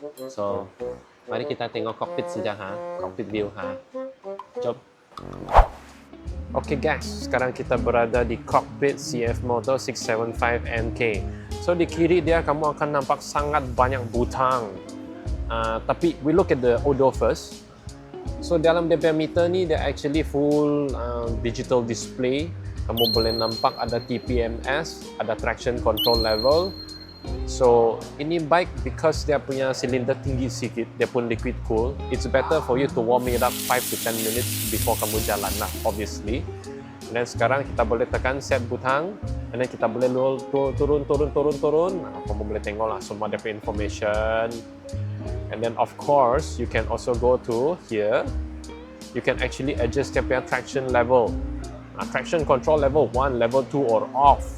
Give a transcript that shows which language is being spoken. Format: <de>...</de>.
<ms>So mari kita tengok cockpit saja cockpit view Jom. Okay guys, sekarang kita berada di cockpit CF Moto 675 NK. So di kiri dia kamu akan nampak sangat banyak butang.</ms> <en>Tapi we look at the odo first.</en> <ms>So dalam dia punya meter ni dia</ms> <en>actually full digital display.</en> <ms>Kamu boleh nampak ada TPMS, ada traction control level. So ini bike because dia punya silinder tinggi sikit, dia pun liquid cool.</ms> <en>It's better for you to warm it up 5 to 10 minutes before</en> <ms>kamu jalan lah,</ms> <en>obviously.</en> <ms>Dan sekarang kita boleh tekan set butang, dan then kita boleh turun. Kamu boleh tengok lah semua dia punya information.</ms> <en>And then of course, you can also go to here. You can actually adjust your traction level. Traction control level 1, level 2 or off.</en>